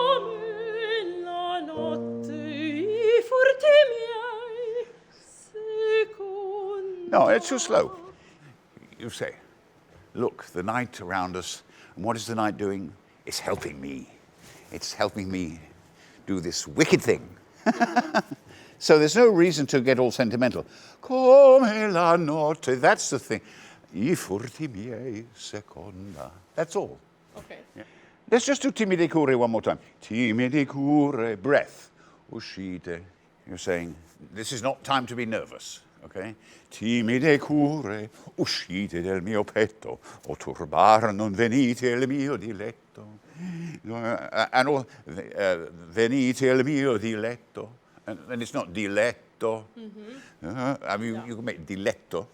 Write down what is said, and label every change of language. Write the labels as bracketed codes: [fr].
[it] Come la notte i furti miei seconda. [en] No, it's too slow. You say, look, the night around us, and what is the night doing? It's helping me. It's helping me do this wicked thing. So there's no reason to get all sentimental. [it] Come la notte, [en] that's the thing. [it] I furti miei seconda. [en] That's all. Okay. Let's just do [it] timide cure [en] one more time. [it] Timide cure, [en] breath. [it] Uscite. [en] You're saying, this is not time to be nervous, okay? [it] Timide cure, uscite del mio petto, o turbar non venite il mio diletto. [en] And all, [it] venite il mio diletto. [en] And it's not diletto. I mean, you can make diletto,